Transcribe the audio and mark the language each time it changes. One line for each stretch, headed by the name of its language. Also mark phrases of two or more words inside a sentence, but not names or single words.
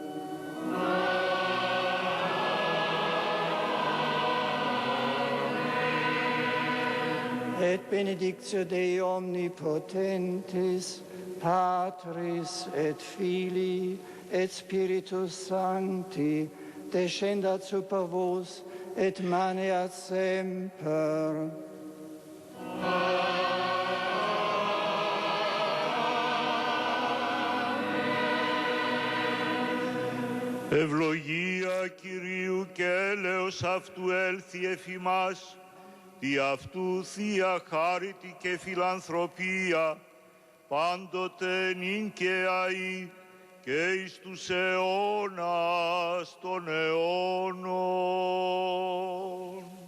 Latin: Et benedictio Dei omnipotentis, Patris et Filii et Spiritus Sancti, descendat super vos et maneat semper.
Greek: Ευλογία Κυρίου και έλεος αυτού έλθει εφ' ημάς, δι' αυτού Θεία χάριτη και φιλανθρωπία, πάντοτε νυν και αεί και εις τους αιώνας των αιώνων.